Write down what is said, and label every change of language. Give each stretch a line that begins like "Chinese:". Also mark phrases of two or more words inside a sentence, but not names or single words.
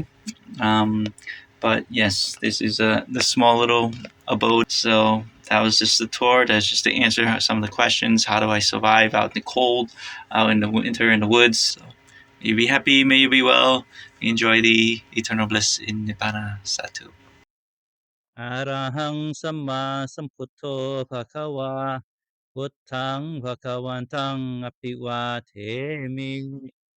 English: But yes, this is the small little abode. So that was just the tour. That's just to answer some of the questions. How do I survive out in the cold, out in the winter in the woods? So may you be happy, may you be well, enjoy the eternal bliss in Nibbana. Satu.
Pali: Arahang samma sambuddho bhagava buddhaṃ bhagavantang apiwatemi